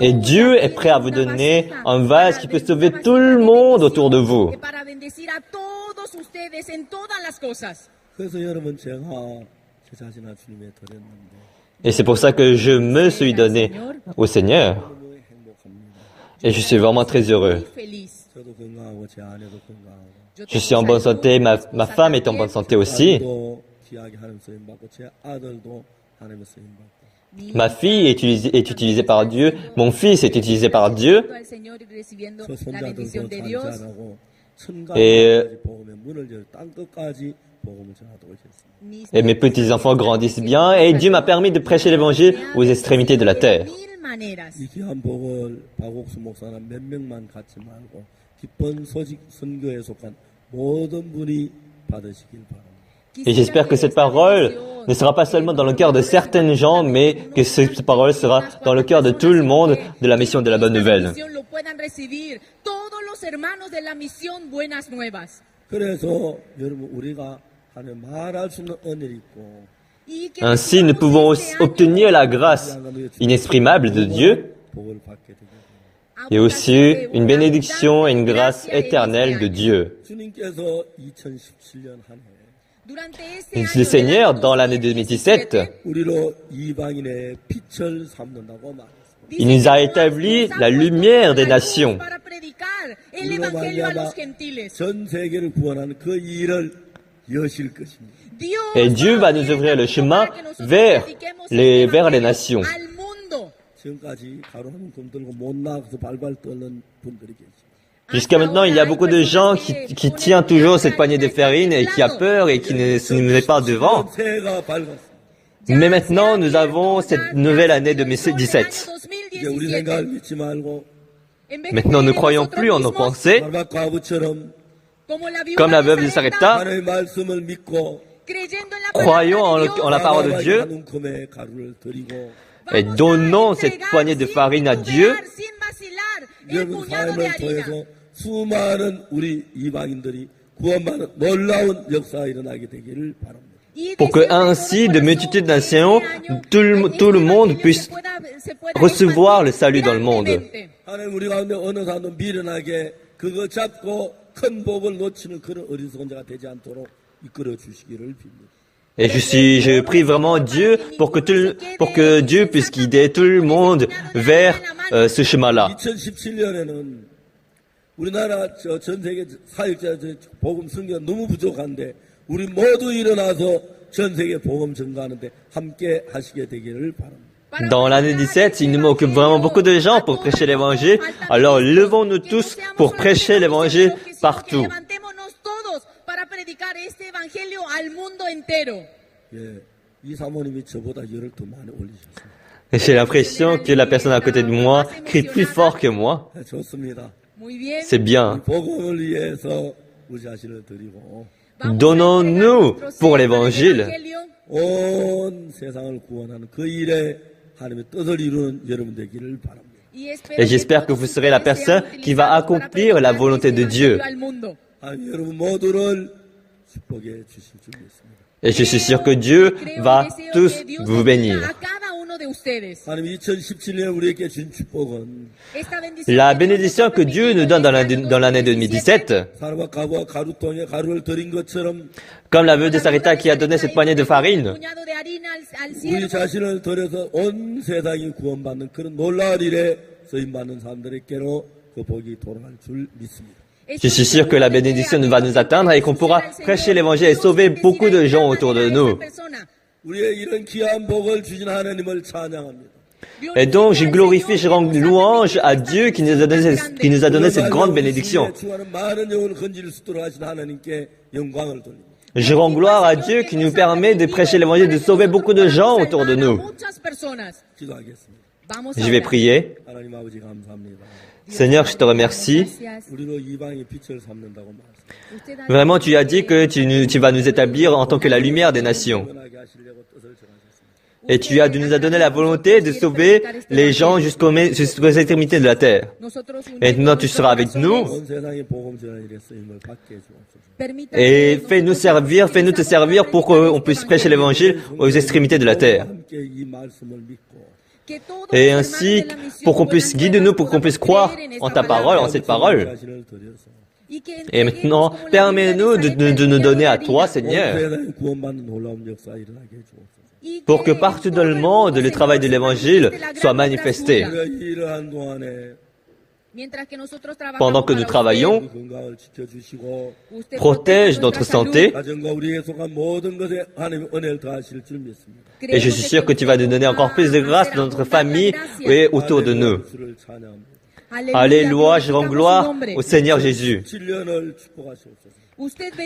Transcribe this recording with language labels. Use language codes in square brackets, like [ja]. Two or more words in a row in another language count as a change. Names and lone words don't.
[fr] Et Dieu est prêt à vous donner un vase qui peut sauver tout le monde autour de vous. [ko] 그래서 여러분 제가 제 자신을 주님에 드렸는데 [fr] Et c'est pour ça que je me suis donné au Seigneur. [ko] 너무 행복합니다. [fr] Et je suis vraiment très heureux. [ko] 저도 건강하고 제 아내도 건강하고 [fr] Je suis en bonne santé, ma femme est en bonne santé aussi. [ko] 또 귀하게 하나님 쓰임 받고 제 아들도 하나님의 쓰임 받고 [fr] Ma fille est utilisée par Dieu, mon fils est utilisé par Dieu. [ko] 저 손자들도 잘 자라고 [fr] Et- [ko] 천가까지 복음의 문을 열 땅 끝까지 복음을 전하도록 했습니다. [fr] Et mes petits-enfants grandissent bien et Dieu m'a permis de prêcher l'évangile aux extrémités de la terre. [ko] 이 귀한 복을 박옥수 목사는 몇 명만 갖지 말고 기쁜 소식 선교에 속한 모든 분이 받으시길 바랍니다. [fr] Et j'espère que cette parole ne sera pas seulement dans le cœur de certaines gens, mais que cette parole sera dans le cœur de tout le monde de la mission de la bonne nouvelle. [ko] 그래서 여러분 우리가 하나님 말할 수 없는 은혜를 있고 [es] Y que [fr] Ainsi, nous pouvons aussi obtenir la grâce inexprimable de Dieu [ko] 복을 받게 되게 됩니다. [fr] et aussi une bénédiction et une grâce éternelle de Dieu. [ko] 주님께서 2017년 한 해 [es] Durante este [fr] Le [es] año del [fr] Seigneur, [es] año [fr] dans l'année 2017, [ko] 우리로 이방인의 빛을 삼는다고 말했습니다. [fr] il nous a établi la lumière des nations. [es] para predicar el [ko] 우리로 [es] evangelio a [ko] 말미암아 [es] los gentiles. [ko] 전 세계를 구원하는 그 일을 여실 것입니다. [es] Dios [fr] Et Dieu va nous ouvrir le chemin vers les nations. [es] al mundo. [ko] 지금까지 가루 한 움큼 들고 못 나가서 발발 떠는 분들이 계십니다. [fr] Jusqu'à maintenant, il y a beaucoup de gens qui tiennent toujours cette poignée de farine et qui a peur et qui ne se met pas devant. [ko] 새해가 밝았습니다. [fr] Mais maintenant, nous avons cette nouvelle année 2017. [ko] 이제 우리 생각을 믿지 말고 [fr] Maintenant, ne croyons plus en nos pensées, [ko] 바르박 과부처럼 [fr] comme la veuve de Sarepta. [ko] 하나님의 말씀을 믿고 [fr] Croyons en la parole de Dieu [ko] 한 움큼의 가루를 드리고 [fr] et donnons cette poignée de farine à Dieu. [ko] 여러분 삶을 통해서 수많은 우리 이방인들이 구원받는 놀라운 역사가 일어나게 되기를 바랍니다. [fr] Pour que ainsi, de multitudes de nations, tout le monde puisse recevoir le salut dans le monde. [ko] 하나님 우리 가운데 어느 사람도 미련하게 그거 잡고 큰 복을 놓치는 그런 어리석은 자가 되지 않도록 이끌어 주시기를 빕니다. [fr] Et je prie vraiment Dieu pour que Dieu puisse guider tout le monde vers ce chemin-là. [ko] 2017년에는 우리나라 전 세계 사역자 복음 선교가 너무 부족한데 우리 모두 일어나서 전 세계 복음 전가하는데 함께 하시게 되기를 바랍니다. [fr] Dans l'année 17, il nous manque vraiment beaucoup de gens pour prêcher l'évangile. Alors levons-nous tous pour prêcher l'évangile partout. [es] Para predicar este evangelio al mundo entero. [ko] 예, 이 사모님이 저보다 열을 더 많이 올리셨습니다. [fr] Et j'ai l'impression que la personne à côté de moi crie plus fort que moi. [ko] 네, 좋습니다. [es] Muy bien. [fr] C'est bien. [ko] 복음을 위해서 우리 자신을 드리고 [fr] Donnons-nous pour l'évangile. [ko] 온 세상을 구원하는 그 일에 하나님의 뜻을 이루는 여러분 되기를 바랍니다. [fr] Et j'espère que vous serez la personne qui va accomplir la volonté de Dieu. [ko] 하나님 여러분 모두를 축복해 주실 줄 믿습니다. [fr] Et je suis sûr que Dieu va tous vous bénir. [ko] 하나님 2017년에 우리에게 준 축복은 [fr] La bénédiction que Dieu nous donne dans l'année 2017, [ko] 사람과 가부와 가루통에 가루를 드린 것처럼 [fr] comme la veuve de Sarepta qui a donné cette poignée de farine, [ko] 우리 자신을 드려서 온 세상이 구원받는 그런 놀라운 일에 쓰임받는 사람들에게로 그 복이 돌아갈 줄 믿습니다. [fr] je suis sûr que la bénédiction va nous atteindre et qu'on pourra prêcher l'évangile et sauver beaucoup de gens autour de nous. [ko] 우리의 이런 귀한 복을 주신 하나님을 찬양합니다. [fr] Et donc, je glorifie, je rends louange à Dieu qui nous a donné cette grande bénédiction. [ko] 많은 영혼을 건질 수 있도록 하신 하나님께 영광을 돌립니다. [fr] Je rends gloire à Dieu qui nous permet de prêcher l'évangile, de sauver beaucoup de gens autour de nous. [ko] 기도하겠습니다. [fr] Je vais prier. [ko] 하나님 아버지 감사합니다. [fr] Seigneur, je te remercie. [ko] 우리로 이방의 빛을 삼는다고 말씀. [fr] Vraiment, tu as dit que tu vas nous établir en tant que la lumière des nations. [ko] 변하게 하시려고 뜻을 정하셨습니다. [fr] Et nous as donné la volonté de sauver les gens jusqu'aux extrémités de la terre. Et maintenant, tu seras avec nous. [ko] 온 세상의 복음 전할 일에 쓰임을 받게 해주옵소서. [fr] Et fais-nous te servir pour qu'on puisse prêcher l'évangile aux extrémités de la terre. [ko] 함께 이 말씀을 믿고 [fr] Et ainsi, pour qu'on puisse guider nous, pour qu'on puisse croire en ta parole, en cette parole. [ko] 자신을 드려서 [fr] Et maintenant, permets-nous de nous donner à toi, [ko] 온 [fr] Seigneur, [ko] 세상에 구원받는 놀라운 역사 일어나게 해주옵소서. [fr] pour que partout dans le monde, le travail de l'évangile soit manifesté. [ko] 우리가 일을 한 동안에 [fr] Pendant que nous travaillons, [ko] 우리 건강을 지켜주시고 [fr] protège notre santé. [ko] 가정과 우리에게 속한 모든 것에 하나님의 은혜를 더하실 줄 믿습니다. [fr] Et je suis sûr que tu vas nous donner encore plus de grâce dans notre famille et autour de nous. [ko] 주를 찬양합니다. [fr] Alléluia, je rends gloire au Seigneur Jésus. [ko] 7년을 축복하시옵소서.